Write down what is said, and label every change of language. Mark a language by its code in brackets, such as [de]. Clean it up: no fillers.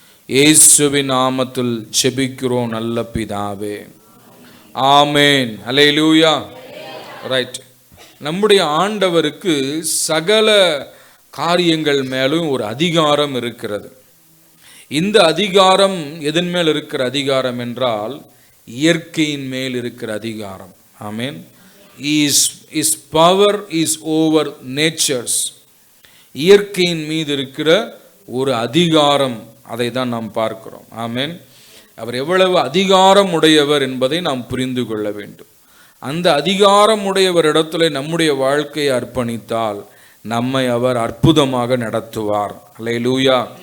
[ta] இயேசுவின் நாமத்தில் ஜெபிக்கிறோம் நல்ல பிதாவே, ஆமேன். அல்லேலூயா. ரைட். நம்முடைய ஆண்டவருக்கு சகல காரியங்கள் மேலும் ஒரு அதிகாரம் இருக்கிறது. இந்த அதிகாரம் எதன் மேல் இருக்கிற அதிகாரம் என்றால், இயற்கையின் மேல் இருக்கிற அதிகாரம். ஆமென். [en] His power is over natures. [ta] இயற்கையின் மீது இருக்கிற ஒரு அதிகாரம், அதை தான் நாம் பார்க்கிறோம். ஆமென். அவர் எவ்வளவு அதிகாரம் உடையவர் என்பதை நாம் புரிந்து கொள்ள வேண்டும். அந்த அதிகாரம் உடையவரிடத்துல நம்முடைய வாழ்க்கையை அர்ப்பணித்தால் நம்மை அவர் அற்புதமாக நடத்துவார். அல்லேலூயா.